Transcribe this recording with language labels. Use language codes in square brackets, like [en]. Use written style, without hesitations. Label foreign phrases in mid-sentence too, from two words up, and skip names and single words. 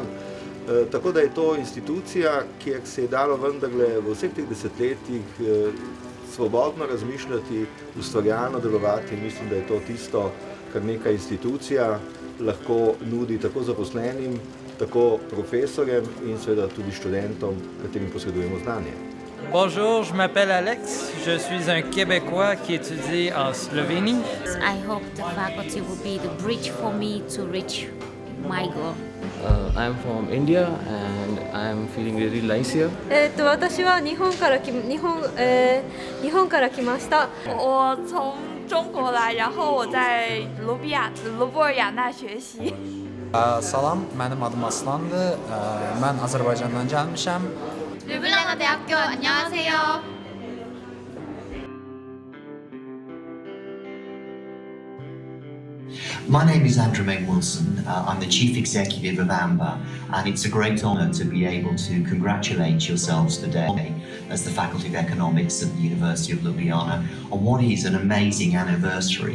[sl] Tako da je to institucija, kjer se je dalo vendarle v vseh teh desetletjih svobodno razmišljati, ustvarjalno delovati. Mislim, da je to tisto, kar neka institucija lahko nudi tako zaposlenim, tako profesorjem in seveda tudi študentom, katerim posredujemo znanje. [fr] Bonjour, je m'appelle Alex, je suis un Québécois qui étudie en Slovénie. [en] I hope the faculty will be the bridge for me to reach my goal. I'm from India and I'm feeling really nice here. [ja] 私は日本から来ました。 [zh] 我从中国来，然后我在卢布尔雅大学习。 [az] Salam, benim adım Aslandı. Ben Azerbaycan'dan gelmişim. [ko] 르블라나 대학교 안녕하세요. [en] My name is Andrew May Wilson. I'm the Chief Executive of AMBA, and it's a great honour to be able to congratulate yourselves today as the Faculty of Economics at the University of Ljubljana on what is an amazing anniversary.